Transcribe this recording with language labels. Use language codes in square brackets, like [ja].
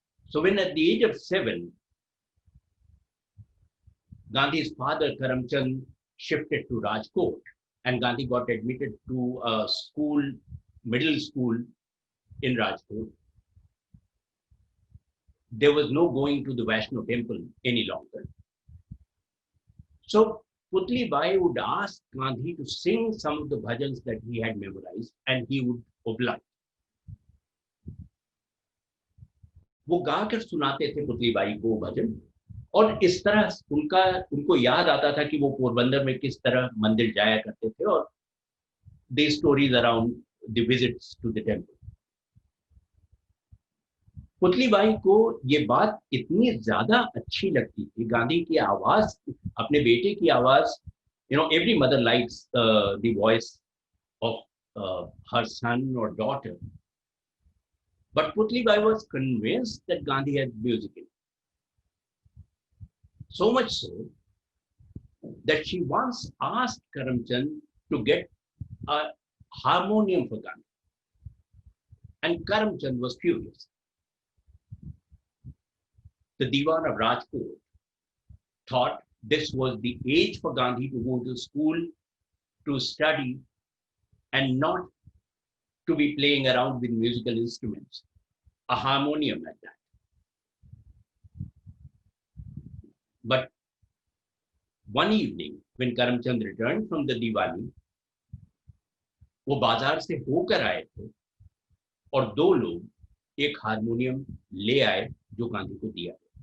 [en] So when at the age of 7, Gandhi's father, Karamchand, shifted to Rajkot, and Gandhi got admitted to a school, middle school in Rajkot. There was no going to the Vaishno temple any longer. So Putli Bai would ask Gandhi to sing some of the bhajans that he had memorized, and he would oblige. [hi] वो गाकर सुनाते थे पुतली बाई को भजन, और इस तरह उनको याद आता था कि वो पोरबंदर में किस तरह मंदिर जाया करते थे, और [en] the stories around the visits to the temple. [hi] Putli Bai को ये बात इतनी ज्यादा अच्छी लगती थी, गांधी की आवाज, अपने बेटे की आवाज. [en] Every mother likes the voice of her son or daughter. But Putli Bai was convinced that Gandhi had music in it. So much so that she once asked Karamchand to get a harmonium for Gandhi. And Karamchand was furious. The Diwan of Rajkot thought this was the age for Gandhi to go to school, to study, and not to be playing around with musical instruments. A harmonium like that. But one evening, when Karamchand returned from the Diwali, [hi] वो बाजार से होकर आए थे, और 2 लोग एक harmonium ले आए जो गांधी को दिया.